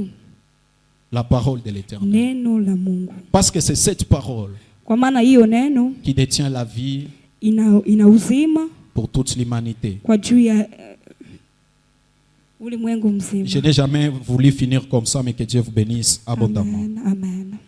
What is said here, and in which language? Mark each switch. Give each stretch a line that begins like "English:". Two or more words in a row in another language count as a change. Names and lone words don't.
French: La parole de l'Éternel.
Swahili: neno la Mungu,
French: Parce que c'est cette parole
Swahili: kwa maana hiyo neno
French: qui détient la vie
Swahili: ina uzima
French: pour toute l'humanité.
Swahili: kwa juu ya ulimwengu
French: Je
Swahili: mzima.
French: n'ai jamais voulu finir comme ça, mais que Dieu vous bénisse abondamment. Amen, amen.